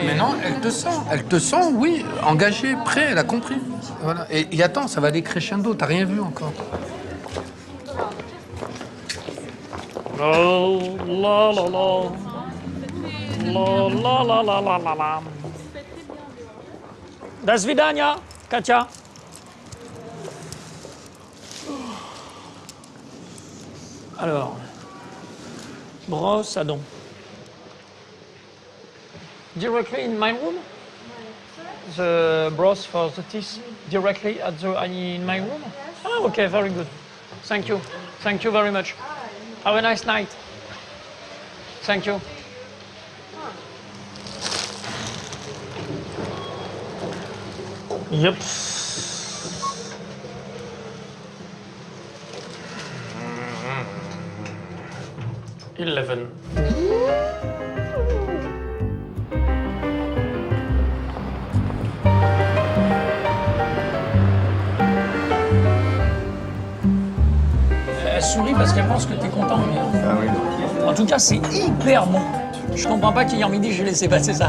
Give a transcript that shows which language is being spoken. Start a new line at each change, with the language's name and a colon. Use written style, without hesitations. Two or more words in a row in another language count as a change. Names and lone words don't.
French: Mais non, elle te sent, oui, engagée, prêt, elle a compris. Voilà. Et attends, ça va aller crescendo, t'as rien vu encore. La la la la. La la la la la la la.
Russian: До свидания, Katja.
French: Alors, brosse à dents.
English: Directly in my room? The broth for the teeth directly in my room? Oh, okay, very good. Thank you. Thank you very much. Have a nice night. Thank you. Yep. Eleven.
French: Elle sourit parce qu'elle pense que t'es content. Mais... Ah oui. En tout cas, c'est hyper bon. Je comprends pas qu'hier midi, j'ai laissé passer ça.